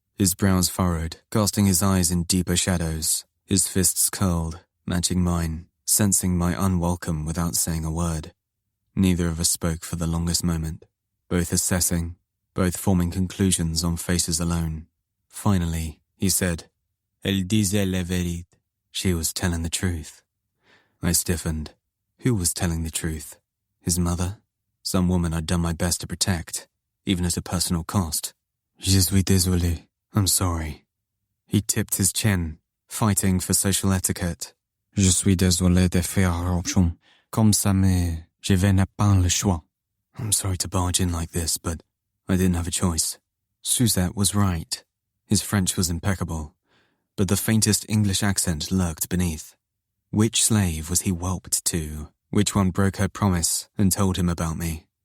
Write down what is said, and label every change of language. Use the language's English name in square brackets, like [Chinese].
[English] his brows furrowed, casting his eyes in deeper shadows, his fists curled, matching mine, sensing my unwelcome without saying a word. Neither of us spoke for the longest moment, both assessing, both forming conclusions on faces alone. Finally, he said, [French] Elle disait la vérité. [English] She was telling the truth. I stiffened. Who was telling the truth? His mother? Some woman I'd done my best to protect, even at a personal cost. [French] Je suis désolé. [English] I'm sorry. He tipped his chin, fighting for social etiquette. [French] Je suis désolé de faire option. Comme ça mais je n'ai pas le choix. [English] I'm sorry to barge in like this, but I didn't have a choice. Suzette was right. His French was impeccable, but the faintest English accent lurked beneath. Which slave was he whelped to? Which one broke her promise and told him about me?